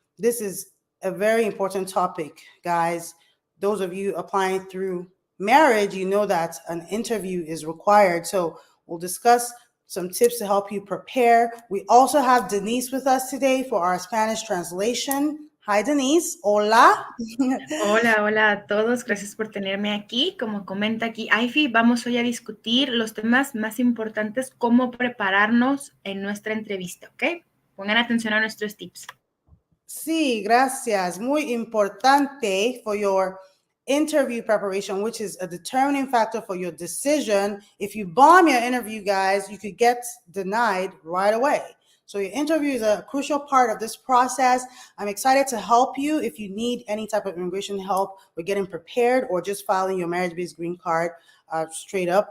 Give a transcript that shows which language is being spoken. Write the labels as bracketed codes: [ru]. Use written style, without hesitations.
[en] This is a very important topic, guys. Those of you applying through marriage, you know that an interview is required. So we'll discuss some tips to help you prepare. We also have Denise with us today for our Spanish translation. Hi, Denise. [es] Hola. Hola, hola a todos, gracias por tenerme aquí. Como comenta aquí Ify, vamos hoy a discutir los temas más importantes, cómo prepararnos en nuestra entrevista, ¿ok? Pongan atención a nuestros tips. Sí, gracias. Muy importante [en] for your interview preparation, which is a determining factor for your decision. If you bomb your interview, guys, you could get denied right away. So your interview is a crucial part of this process. I'm excited to help you if you need any type of immigration help with getting prepared or just filing your marriage-based green card straight up.